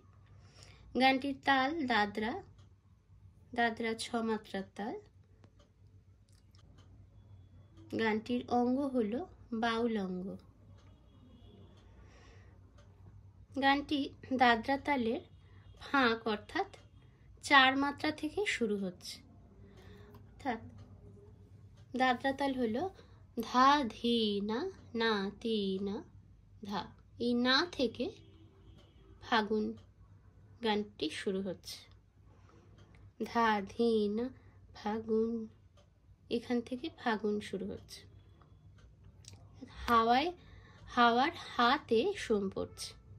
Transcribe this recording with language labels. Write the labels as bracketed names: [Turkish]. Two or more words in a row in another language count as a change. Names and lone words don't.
[Bangla] গানটির তাল দাদরা, দাদরা 6 মাত্রার তাল। গানটির অঙ্গ হলো বাউল অঙ্গ। গানটি দাদরা তালের ফাঁক অর্থাৎ 4 মাত্রা থেকে শুরু হচ্ছে। অর্থাৎ দাদরা তাল হলো ধা ধী না না তী না ধা। এই না থেকে ফাগুন গানটি শুরু হচ্ছে। ধা ধি না ফাগুন, এখান থেকে ফাগুন শুরু হচ্ছে। হাওয়ায় হাওয়ার হাতে সোম পড়ছে।